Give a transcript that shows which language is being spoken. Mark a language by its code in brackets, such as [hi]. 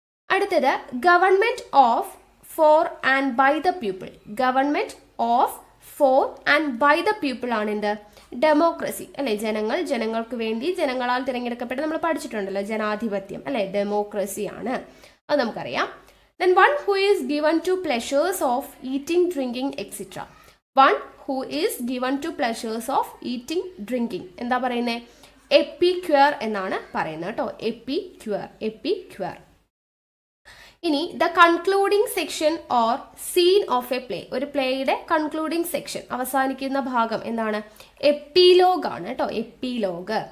[en] അടുത്തത് government of, for and by the people. Government of, for and by the people [ml] ആണ് എന്ത്, democracy അല്ലെ. ജനങ്ങൾ, ജനങ്ങൾക്ക് വേണ്ടി, ജനങ്ങളാൽ തിരഞ്ഞെടുക്കപ്പെട്ട് നമ്മൾ പഠിച്ചിട്ടുണ്ടല്ലോ, ജനാധിപത്യം അല്ലെ, ഡെമോക്രസി ആണ്, അത് നമുക്കറിയാം. [en] Then one who is given to pleasures of eating, drinking, etc. One who is given to pleasures of eating, drinking. [ml] എന്താ പറയുന്നത്, എപ്പിക്വയർ എന്നാണ് പറയുന്നത് കേട്ടോ, എപ്പിക്വയർ, എപ്പിക്വയർ. [en] ഇനി the concluding section or scene of a play. [ml] ഒരു പ്ലേയുടെ കൺക്ലൂഡിംഗ് സെക്ഷൻ, അവസാനിക്കുന്ന ഭാഗം എന്താണ്, എപ്പിലോഗ് ആണ് കേട്ടോ, എപ്പിലോഗ്.